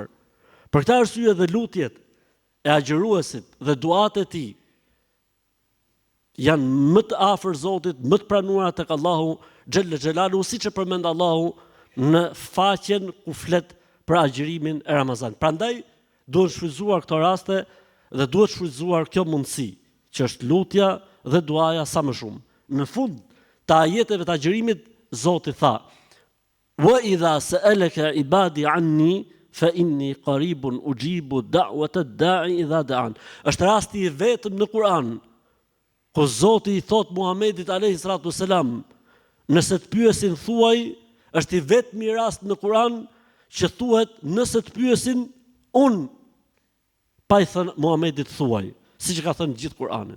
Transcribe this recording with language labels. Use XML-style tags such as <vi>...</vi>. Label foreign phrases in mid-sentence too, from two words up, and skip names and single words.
<sq>Për këtë arsye dhe lutjet e agjëruesit dhe duat e tij janë më të afër Zotit, më të pranuara tek Allahu</sq> <ar>جل جلاله,</ar> <sq>siç e përmend Allahu në faqen ku flet për agjërimin e Ramazanit. Prandaj duhet shfrytzuar këto raste dhe duhet shfrytzuar kjo mundësi, që është lutja dhe duaja sa më shumë. Në fund të ajeteve të agjërimit, Zoti tha:</sq> <ar>"وإذا سألك عبادي عني فإني قريب أجيب دعوة الداع إذا دعان."</ar> <sq>Është rasti i vetëm në Kur'an ku Zoti i thot Muhamedit</sq> <ar>عليه الصلاة والسلام,</ar> <sq>nëse të pyesin thuaj, është i vetmi rast në Kur'an që thuhet nëse të pyesin unë, pa i thënë Muhamedit thuaj, siç ka thënë gjithë Kur'anin.</sq>